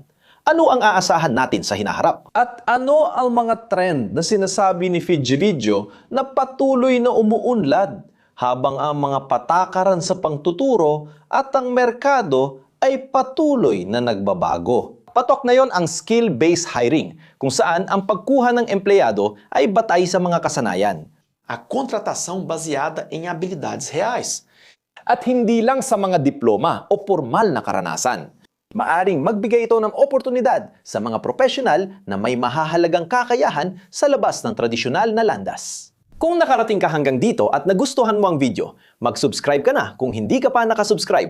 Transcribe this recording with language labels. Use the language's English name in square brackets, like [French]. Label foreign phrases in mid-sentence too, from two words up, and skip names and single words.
[Filipino] Ano ang aasahan natin sa hinaharap? At ano ang mga trend na sinasabi ni Fidjirijo na patuloy na umuunlad habang ang mga patakaran sa pangtuturo at ang merkado ay patuloy na nagbabago? Patok na yon ang [English] skill-based hiring, [Filipino] kung saan ang pagkuha ng empleyado ay batay sa mga kasanayan. [Portuguese] A contratação baseada em habilidades reais. [Filipino] At hindi lang sa mga diploma o formal na karanasan. Maaring magbigay ito ng oportunidad sa mga profesional na may mahahalagang kakayahan sa labas ng tradisyonal na landas. Kung nakarating ka hanggang dito at nagustuhan mo ang video, mag-subscribe ka na kung hindi ka pa nakasubscribe.